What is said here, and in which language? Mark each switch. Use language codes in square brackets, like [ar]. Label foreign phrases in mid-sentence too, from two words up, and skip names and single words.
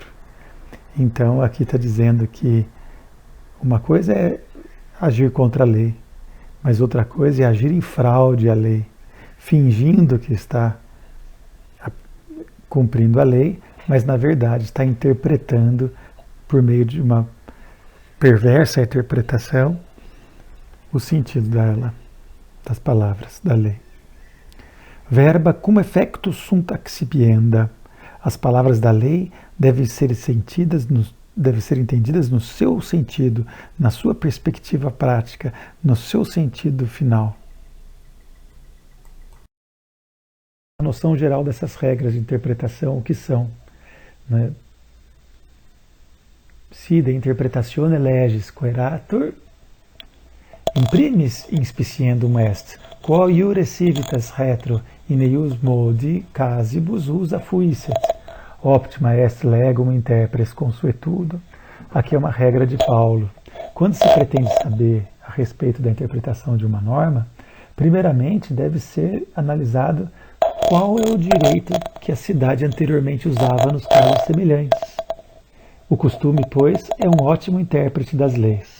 [pt] Então aqui está dizendo que uma coisa é agir contra a lei, mas outra coisa é agir em fraude à lei, fingindo que está cumprindo a lei, mas na verdade está interpretando, por meio de uma perversa interpretação, o sentido dela, das palavras da lei. [la] Verba cum effectus sunt accipienda. [pt] As palavras da lei devem ser entendidas no seu sentido, na sua perspectiva prática, no seu sentido final. A noção geral dessas regras de interpretação, o que são, né? [la] Si de interpretatione legis quaeratur, in primis inspiciendum est, quo iure civitas retro in eius modi casibus usa fuisset, optima est legum interpres consuetudo. [pt] Aqui é uma regra de Paulo. Quando se pretende saber a respeito da interpretação de uma norma, primeiramente deve ser analisado qual é o direito que a cidade anteriormente usava nos casos semelhantes. O costume, pois, é um ótimo intérprete das leis.